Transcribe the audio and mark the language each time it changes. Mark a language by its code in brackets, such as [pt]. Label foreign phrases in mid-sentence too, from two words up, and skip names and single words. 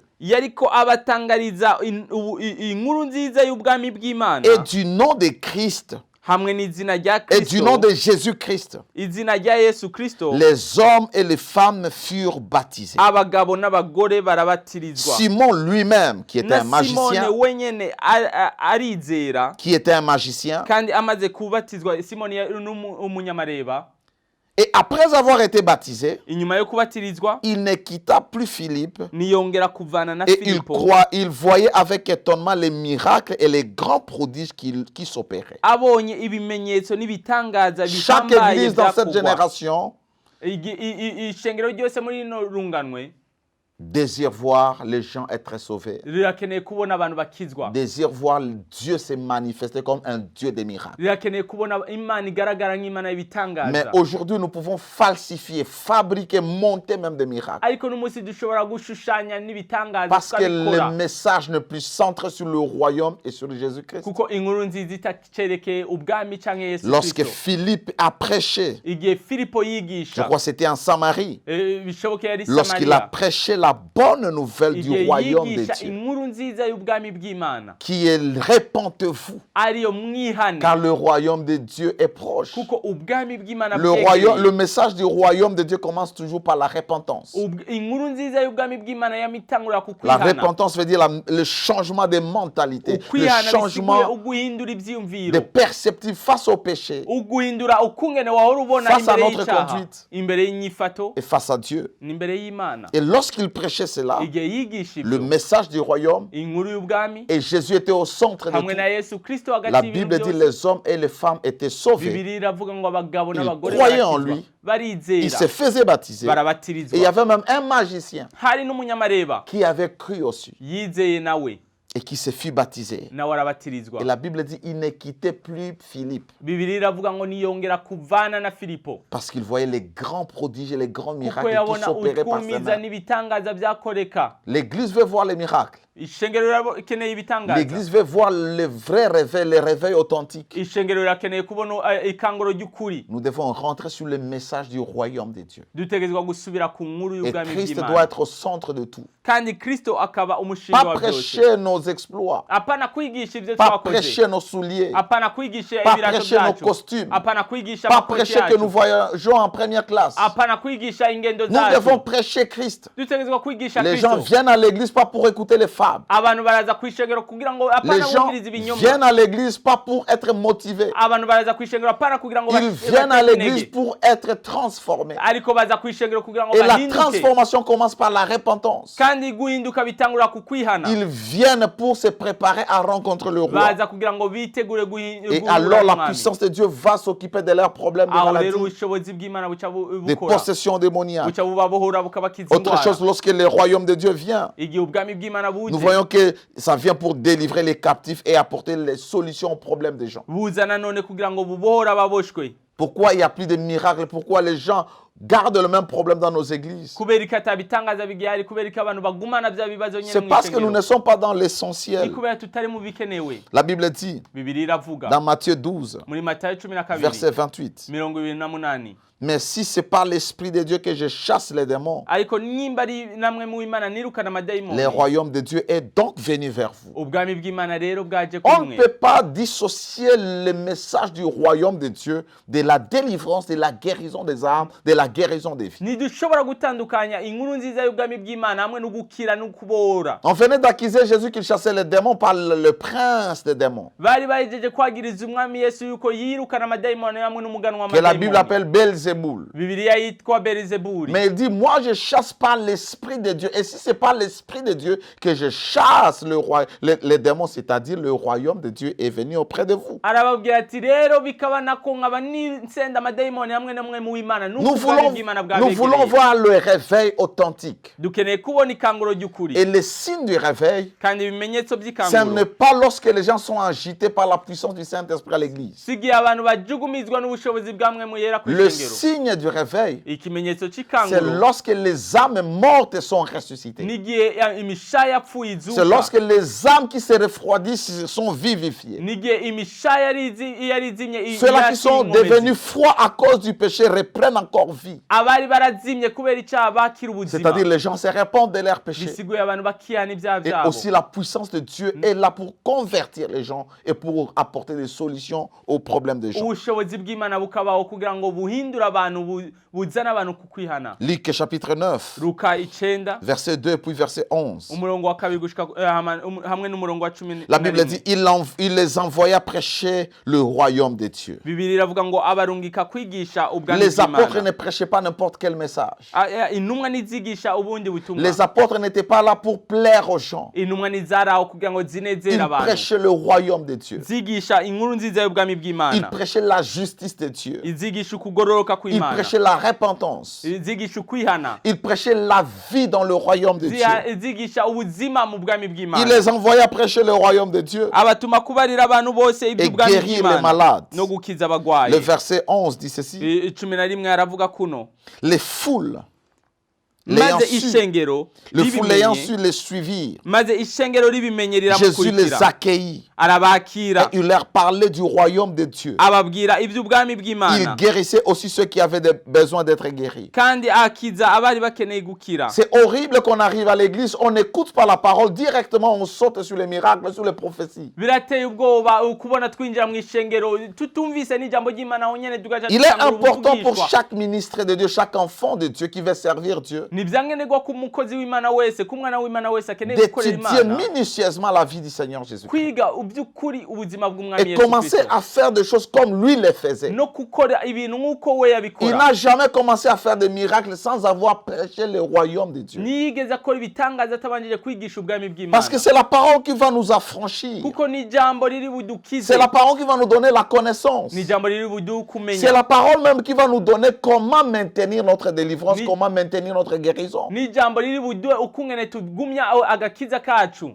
[rn] yariko abatangariza inkuru nziza y'ubwami bw'Imana [fr] et du nom de Christ [rn] hamwe n'izina rya [fr] et du nom [rn] Kristo, [fr] de Jésus-Christ. [rn] izina rya Yesu Kristo, [fr] Les hommes et les femmes furent baptisés. [rn] abagabo n'abagore barabatirizwa. [fr] Simon lui-même, qui était [rn] Na [fr] un magicien, [rn] Simone wenyene arizera, [fr] qui était un magicien, [rn] kandi amaze kubatizwa Simoni yari umunyamareba, [fr] Et après avoir été baptisé, [rn] inyuma yo kubatirizwa [fr] il ne quitta plus Philippe. [rn] niyongera kuvana na [fr] Et [rn] Filipo [fr] il voyait avec étonnement les miracles et les grands prodiges qui s'opéraient. [rn] abonye ibimenyetso n'ibitangaza [fr] Chaque [rn] bihambaye [fr] église dans cette [rn] byakugwa. [fr] génération [rn] Ishengero ryose muri ino runganwe [fr] désire voir les gens être sauvés. [rn] rirakeneye kubona abantu bakizwa, [fr] Désire voir Dieu se manifester comme un Dieu des miracles. [rn] rirakeneye kubona Imana igaragara nk'Imana [fr] Mais [rn] y'ibitangaza. [fr] aujourd'hui, nous pouvons falsifier, fabriquer, monter même des miracles. [rn] Ariko n'umunsi dushobora gushushanya n'ibitangaza [fr] Parce que [rn] tukabikora [fr] le message n'est plus centré sur le royaume et sur Jésus-Christ. [rn] kuko inkuru nziza itacerekeye ubwami canke Yesu [fr] Lorsque [rn] Kristo. [fr] Philippe a prêché, [rn] Igihe Filipo [fr] je [rn] yigisha, [fr] crois que c'était en Samarie, [rn] bishoboke yari [fr] lorsqu'il a [rn] Samariya, [fr] prêché la bonne nouvelle du [rn] igihe [fr] royaume de [rn] yigisha [fr] Dieu, [rn] inkuru nziza y'ubwami bw'Imana, [fr] qui est répentez-vous, [rn] ariyo mwihane [fr] car le royaume de Dieu est proche. [rn] kuko ubwami bw'Imana [fr] Le message du royaume de Dieu commence toujours par la repentance. [rn] inkuru nziza y'ubwami bw'Imana yamitangura [fr] La [rn] kukwihana. [fr] repentance veut dire le changement des mentalités, le [rn] Ukwihana bisiguye [fr] changement [rn] uguhindura [fr] des [rn] ivyiyumviro, [fr] perceptifs face au péché [rn] uguhindura ukungene wahora ubona [fr] Face à [rn] imbere [fr] notre [rn] y'icaha, [fr] conduite. [rn] imbere y'inyifato [fr] et face à Dieu. [rn] n'imbere y'Imana. [fr] Et lorsqu'il prêchait cela, [rn] Igihe yigisha [fr] le [rn] ibyo [fr] message du royaume, [rn] inkuru y'ubwami [fr] et Jésus était au centre de [rn] hamwe na [fr] tout. [rn] Yesu Kristo [fr] La [rn] hagati y'ibintu [fr] Bible dit [rn] byose, [fr] les hommes et les femmes étaient sauvés. [rn] Bibiliya iravuga ngo abagabo n'abagore [fr] croyaient en [rn] barakizwa, [fr] lui. Il [rn] barizera, [fr] se faisait baptiser. Et il y [rn] barabatirizwa. [fr] avait même un magicien [rn] Hari n'umunyamareba [fr] qui avait cru aussi [rn] yizeye nawe [fr] et qui se fit baptiser. [rn] nawe arabatirizwa. [fr] Et la Bible dit il ne quittait plus Philippe [rn] Bibiliya iravuga ngo niyongera kuvana na Filipo [fr] parce qu'il voyait les grands prodiges et les grands [rn] kuko [fr] miracles qui [rn] yabona [fr] s'opéraient par ses [rn] utwumiza [fr] mains. [rn] n'ibitangaza byakoreka. [fr] L'Église veut voir les miracles. [rn] Ishengero rirakeneye ibitangaza, [fr] L'Église veut voir les vrais réveils, les réveils authentiques. [rn] ishengero rirakeneye kubona ikanguro ry'ukuri. [fr] Nous devons rentrer sur le message du royaume de Dieu. [rn] Dutegerezwa gusubira ku nkuru [fr] Et [rn] y'ubwami [fr] Christ doit [rn] bw'Imana, [fr] être au centre de tout. [rn] kandi Kristo akaba umushinga [fr] Pas [rn] wa byose. [fr] prêcher nos exploits, [rn] Apana kwigisha ibyo [fr] pas [rn] twakoze, [fr] prêcher nos souliers, [rn] apana kwigisha [fr] pas [rn] ibirato [fr] prêcher nos [rn] byacu, [fr] costumes, [rn] apana kwigisha [fr] pas [rn] amakoti [fr] prêcher que nous [rn] yacu, [fr] voyageons en première classe. [rn] apana kwigisha ingendo [fr] Nous devons [rn] zacu. [fr] prêcher Christ. [rn] Dutegerezwa kwigisha [fr] Les gens [rn] Kristo. [fr] viennent à l'église pas pour écouter les fables. [rn] Abantu baraza kwishengero kugira ngo [fr] Les [rn] apana [fr] gens [rn] bumvirize ibinyoma. [fr] viennent à l'église pas pour être motivés. [rn] Abantu baraza kwishengero apana kugira ngo [fr] Ils viennent à l'église pour être transformés. [rn] ariko baza kwishengero kugira ngo [fr] Et la [rn] bahinduke, [fr] transformation commence par la repentance. [rn] kandi guhinduka bitangura ku kwihana. [fr] Ils viennent pour se préparer à rencontrer le roi. [rn] Baza kugira ngo bitegure [fr] Et alors la puissance de Dieu va s'occuper de leurs problèmes de [rn] aho [fr] maladie, [rn] rero ubushobozi bw'Imana buca [fr] des [rn] bukora, [fr] possessions démoniaques. [rn] buca bubabohora bukabakiza [fr] Autre [rn] indwara. [fr] chose, lorsque le royaume de Dieu vient, [rn] Igihe ubwami bw'Imana buje, [fr] nous voyons que ça vient pour délivrer les captifs et apporter les solutions aux problèmes des gens. [rn] buza nanone kugira ngo bubohora ababoshwe. [fr] Pourquoi il n'y a plus de miracles? Pourquoi les gens gardent le même problème dans nos églises? [rn] Kubera ko atabitangaza bigihari, kubera ko abantu bagumana bya bibazo nyene [fr] C'est [rn] mu [fr] parce que nous [rn] ishengero. [fr] ne sommes pas dans [rn] Ni [fr] l'essentiel. [rn] kubera tutari mu bikenewe. [fr] La Bible dit [rn] Bibiliya iravuga [fr] dans Matthieu 12, [rn] muri Matayo 12 [fr] verset 28, [rn] 28, [fr] mais si c'est par l'Esprit de Dieu que je chasse les démons, [rn] ariko nimba ari namwe mu Imana nirukana amadayimoni, [fr] le royaume de Dieu est donc venu vers vous. [rn] ubwami bw'Imana rero bwaje [fr] On [rn] kumwe. [fr] ne peut pas dissocier le message du royaume de Dieu de la délivrance, de la guérison des âmes, de la guérison des vies. [rn] Ntidushobora gutandukanya inkuru nziza y'ubwami bw'Imana hamwe no gukira no kubora. [fr] On venait d'accuser Jésus qu'il chassait les démons par le prince des démons, [rn] Bari bahejeje kwagiriza umwami Yesu yuko yirukana amadayimoni hamwe n'umuganwa [fr] que la Bible [rn] w'amadayimoni. [fr] appelle Belzéboul. [rn] Bibiliya yitwa Belizebuli. [fr] Mais il dit, moi je chasse par l'Esprit de Dieu. Et si c'est par l'Esprit de Dieu que je chasse les démons, c'est-à-dire le royaume de Dieu est venu auprès de vous. [rn] Arababwira ati rero bikaba nako nkaba nisenda amadayimoni hamwe namwe mu Imana [fr] Nous [rn] n'ubwami bw'Imana [fr] voulons [rn] bwabegereye. [fr] voir le réveil authentique. [rn] Dukeneye kubona ikanguro ry'ukuri, [fr] Et le signe du réveil, [rn] kandi ibimenyetso [fr] ce [rn] by'ikanguro [fr] n'est pas lorsque les gens sont agités par la puissance du Saint-Esprit à l'église. [rn] sigiye abantu bajugumizwa n'ubushobozi bwamwe mu yera ku [fr] Le [rn] ishengero. [fr] signe du réveil, [rn] Ikimenyetso [fr] c'est [rn] c'ikanguro [fr] lorsque les âmes mortes sont ressuscitées. [rn] n'igihe imishaya yapfuye [fr] C'est [rn] izuka, [fr] lorsque les âmes qui se refroidissent sont vivifiées. [rn] n'igihe imishaya yarizimye [fr] Ceux-là qui sont devenus froids à cause du péché reprennent encore vie. [rn] abari barazimye kubera icyaha bakira ubuzima [fr] C'est-à-dire les gens se répandent de leurs péchés. [rn] bisiguye abantu bakihana ibyaha [fr] Et [rn] byabo [fr] aussi la puissance de Dieu est là pour convertir les gens et pour apporter des solutions aux problèmes des gens. [rn] ubushobozi bw'Imana bukabaho kugira ngo buhindure abantu buzane abantu ku kwihana. [fr] Luc chapitre 9, [rn] Luka 9 [fr] verset 2 puis verset 11. [rn] umurongo wa 2 gushika hamwe n'umurongo wa 10. [fr] La Bible dit, il les envoya prêcher le royaume de Dieu. [rn] Bibiliya iravuga ngo abarungika kwigisha ubwami [fr] Les apôtres [rn] bw'Imana. [fr] ne prêchaient pas n'importe quel message. [rn] Intumwa nizigisha ubundi butumwa. [fr] Les apôtres n'étaient pas là pour plaire aux gens. [rn] Intumwa nizaraho kugira ngo zinezere [fr] Ils [rn] abantu. [fr] prêchaient le royaume de Dieu. [rn] Zigisha inkuru nziza y'ubwami [fr] Ils [rn] bw'Imana. [fr] prêchaient la justice de Dieu. [rn] Izigisha ukugororoka [fr] Ils [rn] kw'Imana. [fr] prêchaient la repentance. [rn] Zigisha ukwihana. [fr] Ils prêchaient la vie dans le royaume de Dieu. [rn] Zigisha ubuzima mu bwami [fr] Il [rn] bw'Imana. [fr] les envoya prêcher le royaume de Dieu [rn] Abatuma kubarira abantu bose [fr] et [rn] iby'ubwami [fr] guérir les [rn] bw'Imana [fr] malades. [rn] no gukiza abagwayi. [fr] Le verset 11 dit ceci. [rn] 11 aravuga kuno. [fr] Les foules, l'ayant [rn] Maze [fr] su, [rn] ishengero [fr] le fou l'ayant su [rn] ribimenye [fr] les suivirent. [rn] maze ishengero ribimenye [fr] Jésus les [rn] riramukurikira [fr] accueillit et [rn] arabakira [fr] il leur parlait du royaume de Dieu. [rn] ababwira iby'ubwami [fr] Il [rn] bw'Imana [fr] guérissait aussi ceux qui avaient besoin d'être guéris. [rn] kandi akiza abari bakeneye gukira. [fr] C'est horrible qu'on arrive à l'église, on n'écoute pas la parole, directement on saute sur les miracles, sur les prophéties. [rn] Birateye ubwoba kubona twinjira mu ishengero tutumvise n'ijambo ry'Imana aho nyene tugaca [fr] Il est [rn] tutangura [fr] important pour [rn] ubuvugishwa. [fr] chaque ministre de Dieu, chaque enfant de Dieu qui veut servir Dieu, [rn] Ni vyankenerwa ku mukozi w'Imana wese ku mwana w'Imana wese akeneye gukorera [fr] d'étudier [rn] Imana [fr] minutieusement la vie du Seigneur Jésus. [rn] kwiga uby'ukuri ubuzima bw'umwami [fr] Et [rn] Yesu [fr] commencer [rn] Kristo [fr] à faire des choses comme lui les faisait. [rn] no gukora ibintu nk'uko we [fr] Il [rn] yabikora. [fr] n'a jamais commencé à faire des miracles sans avoir prêché le royaume de Dieu. [rn] Niyigeze akora ibitangaza atabanjije kwigisha ubwami bw'Imana [fr] Parce que c'est la parole qui va nous affranchir. [rn] kuko ni ijambo riri budukize, [fr] C'est la parole qui va nous donner la connaissance. [rn] ni ijambo riri buduhe kumenya, [fr] C'est la parole même qui va nous donner comment maintenir notre délivrance, [rn] Ni- [fr] comment maintenir notre guérison. [rn] ni ijambo riri buduhe ukungene tugumya agakiza kacu.